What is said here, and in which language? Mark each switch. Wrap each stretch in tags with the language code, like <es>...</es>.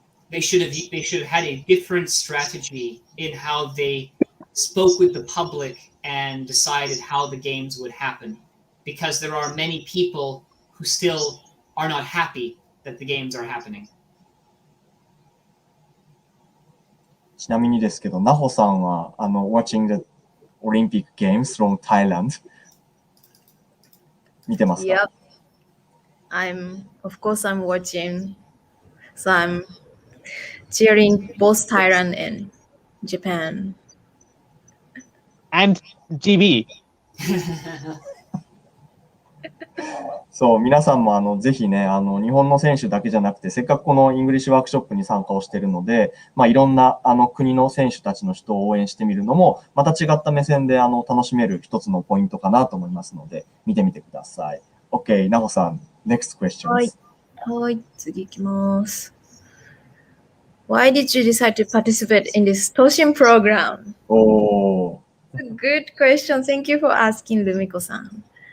<en>they should have had a different strategy in how they spoke with the public and decided how the games would happen, because there are many people who still are not happy that the games are happening.</en> <ja>ちなみにですけど、ナホさんは watching the Olympic Games from Thailand 見てますか？</ja> <en>Yep. Of course I'm watching. So I'm cheering both Thailand and Japan. And GB.</en> <ja>そう、皆さんもぜひね、日本の選手だけじゃなくて、せっかくこのイングリッシュワークショップに参加をしているので、いろんな国の選手たちの人を応援してみるのも、また違った目線で楽しめる一つのポイントかなと思いますので、見てみてください。</ja> <en>OK、ナホさん、next questions.</en> <ja>はい、次行きます。</ja> <en>Why did you decide to participate in this Toshin program? Oh. Good question. Thank you for asking, Lumiko-san.</en>